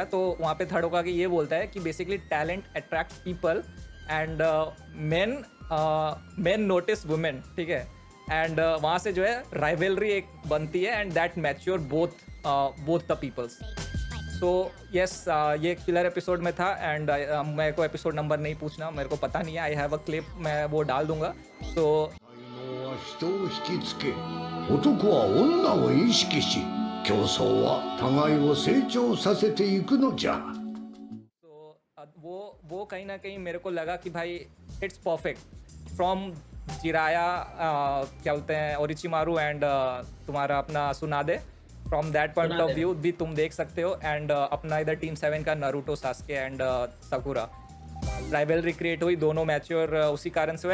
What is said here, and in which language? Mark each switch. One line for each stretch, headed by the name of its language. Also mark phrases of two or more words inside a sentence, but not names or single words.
Hindi: तो वहाँ पे थर्ड होकागे ये बोलता है कि
English: basically talent attract people and men notice women,
Hindi: ठीक है। एंड वहाँ से जो है राइवलरी एक बनती है एंड
English: that mature both the peoples. so yes,
Hindi: ये एक फिलर एपिसोड में था एंड मेरे को एपिसोड नंबर नहीं पूछना, मेरे को पता नहीं है,
English: I have a clip,
Hindi: मैं वो डाल दूंगा। सो
Japanese: 人を引きつけ男は女を意識し競争は互いを成長させていくのじゃ。
Hindi: वो कहीं ना कहीं मेरे को लगा कि भाई
English: it's perfect from
Hindi: जिराया क्या बोलते हैं ओरिचिमारू एंड तुम्हारा अपना सुनादे,
English: from that point of view
Hindi: भी तुम देख सकते हो। एंड अपना इधर टीम 7 का नारुतो, सास्के एंड साकुरा
English: rivalry create
Hindi: हुई, दोनों मैच्योर उसी कारण से हुआ।